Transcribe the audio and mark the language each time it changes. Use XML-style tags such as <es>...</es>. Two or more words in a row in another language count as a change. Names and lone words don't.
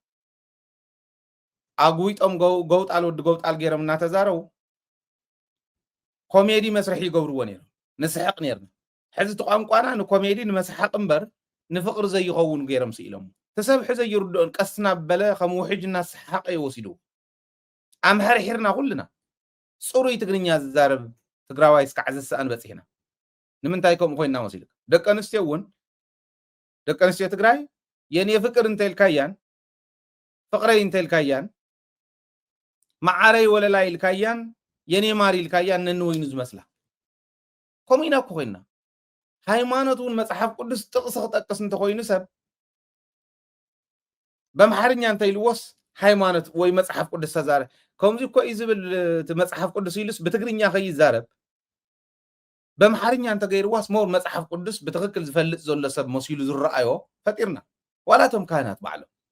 <ti>ኣጉዊጦም ገውጣል ወዲ ገውጣል ገይሮም እናተዛረቡ ኮሜዲ መስርሒ ይገብርዎ ነይሮም ንስሕቅ ነርና ሕዚ እቲ ቋንቋና ንኮሜዲ ንመስሓቅ እምበር ንፍቅሪ ዘይኸውን ገይሮም ስኢሎም ተሰብሒ ዘይርድኦን ቀስና በለ ከም ውሕጅ እናሰሓቀ ይወሲዱ ኣምሕርሒርና ኩልና ፅሩይ ትግርኛ ዝዛረብ ትግራዋይ እስካዕ ዝስኣን በፂሕና ንምንታይ ከምኡ ኮይንና መሲሉ ደቂ ኣንስትዮ ትግራይ</ti> <am>የኔ ፍቅር</am> <ti>እንተልካያን ፍቅረይ እንተልካያን ማዓረይ ወለላይ ኢልካያን</ti> <am>የኔ ማሪ</am> <ti>ኢልካያን ነንወይኑ ዝመስላ ከምኡ ኢና እኮ ኮይንና ሃይማኖት እውን መፅሓፍ ቅዱስ ጥቕሲ ክጠቅስ እንተኮይኑ ሰብ በምሓርኛ እንተይልዎስ ሃይማኖት ወይ መፅሓፍ ቅዱስ ተዛረብ ከምዚ እኮ እዩ ዝብል መፅሓፍ ቅዱስ ኢሉስ ብትግርኛ ከይዛረብ በምሓርኛ እንተገይርዋስ ሞር መፅሓፍ ቅዱስ ብትክክል ዝፈልጥ ዘሎ ሰብ መሲሉ ዝረኣዮ ፈጢርና ዋላቶም ካህናት ባዕሎም</ti>